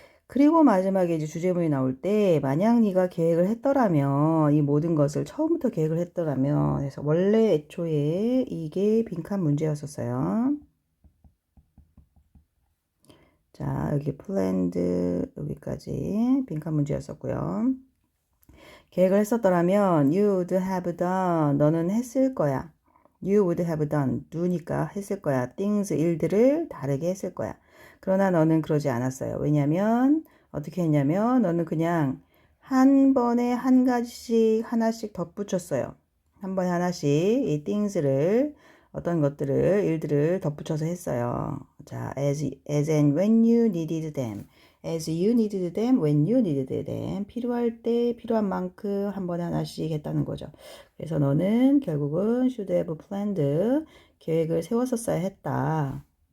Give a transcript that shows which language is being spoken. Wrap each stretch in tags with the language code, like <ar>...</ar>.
<ko>그리고 마지막에 이제 주제문이 나올 때 만약 네가 계획을 했더라면 이 모든 것을 처음부터 계획을 했더라면 그래서 원래 애초에 이게 빈칸 문제였었어요. 자, 여기 planned 여기까지 빈칸 문제였었고요. 계획을 했었더라면</ko> <en>you would have done</en> <ko>너는 했을 거야.</ko> <en>You would have done do니까</en> <ko>했을 거야. things 일들을 다르게 했을 거야. 그러나 너는 그러지 않았어요. 왜냐면 어떻게 했냐면 너는 그냥 한 번에 한 가지씩 하나씩 덧붙였어요. 한 번에 하나씩 이 things를 어떤 것들을 일들을 덧붙여서 했어요.</ko> <en>자, as and when you needed them. As you needed them, when you needed them.</en> <ko>필요할 때 필요한 만큼 한 번에 하나씩 했다는 거죠. 그래서 너는 결국은</ko> <en>should have planned</en> <ko>계획을 세웠었어야 했다.</ko>